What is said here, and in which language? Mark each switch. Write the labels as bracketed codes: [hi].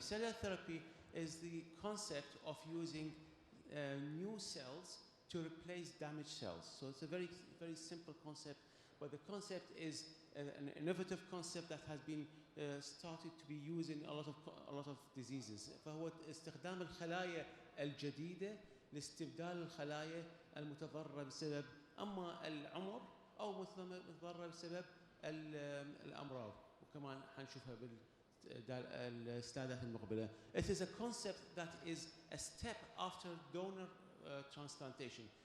[en] Cellular therapy is the concept of using new cells to replace damaged cells. So it's a very simple concept, but the concept is an innovative concept that has been started to be used in a lot of diseases. [ar] فهو استخدام الخلايا الجديدة لاستبدال الخلايا المتضررة بسبب اما العمر او متضررة بسبب الامراض، وكمان حنشوفها بالسلايدات المقبله. [en] It is a concept that is a step after donor transplantation.